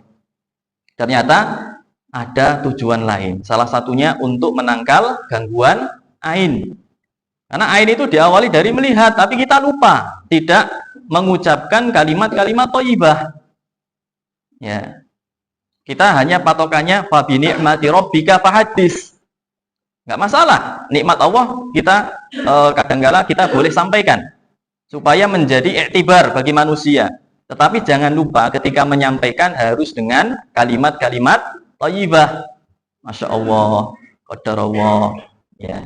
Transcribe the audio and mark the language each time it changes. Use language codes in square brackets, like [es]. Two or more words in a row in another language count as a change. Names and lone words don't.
[id] Ternyata ada tujuan lain. Salah satunya untuk menangkal gangguan ain. Karena ain itu diawali dari melihat, tapi kita lupa tidak mengucapkan kalimat-kalimat thayyibah. [ar] Ya. [id] Kita hanya patokannya [ar] fa bi ni'mati rabbika fahadits. [id] Enggak masalah. Nikmat Allah kita kadang-kala kita boleh sampaikan supaya menjadi iktibar bagi manusia. Tetapi jangan lupa ketika menyampaikan harus dengan kalimat-kalimat thayyibah. [ar] Masya Allah, qadarullah, ya.